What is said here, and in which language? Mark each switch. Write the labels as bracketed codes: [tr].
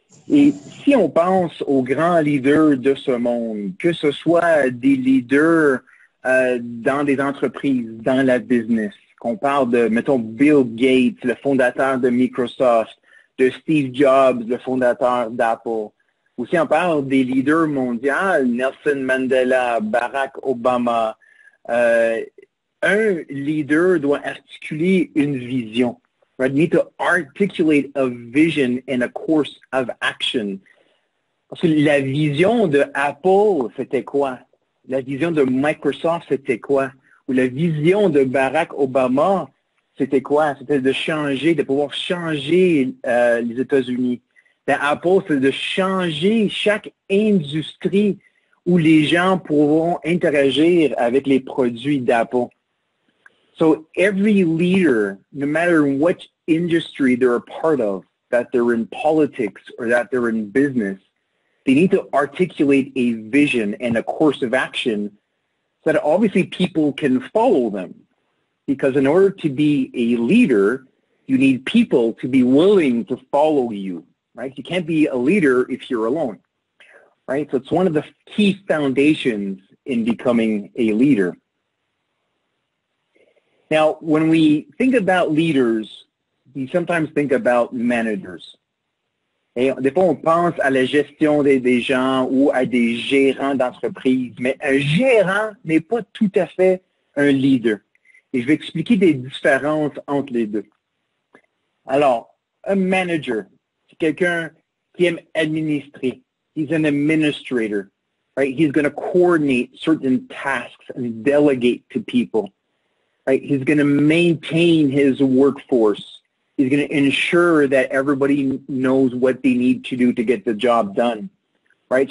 [fr] Et si on pense aux grands leaders de ce monde, que ce soit des leaders dans des entreprises, dans la business, qu'on parle de, mettons, Bill Gates, le fondateur de Microsoft, de Steve Jobs, le fondateur d'Apple, ou si on parle des leaders mondiaux, Nelson Mandela, Barack Obama, un leader doit articuler une vision. [en] Right? You need to articulate a vision and a course of action. [fr] Parce que la vision de Apple, c'était quoi? La vision de Microsoft, c'était quoi? Ou la vision de Barack Obama, c'était quoi? C'était de changer, de pouvoir changer les États-Unis. Apple, c'est de changer chaque industrie où les gens pourront interagir avec les produits d'Apple. [en] So every leader, no matter what industry they're a part of, that they're in politics or that they're in business, they need to articulate a vision and a course of action so that obviously people can follow them. Because in order to be a leader, you need people to be willing to follow you, right? You can't be a leader if you're alone, right? So it's one of the key foundations in becoming a leader. Now, when we think about leaders, we sometimes think about managers. [fr] Et des fois, on pense à la gestion des gens ou à des gérants d'entreprise, mais un gérant n'est pas tout à fait un leader. Et je vais expliquer des différences entre les deux. Alors, un manager, c'est quelqu'un qui aime administrer. [en] He's an administrator, right? He's going to coordinate certain tasks and delegate to people. Right? He's going to maintain his workforce. He's going to ensure that everybody knows what they need to do to get the job done. Right?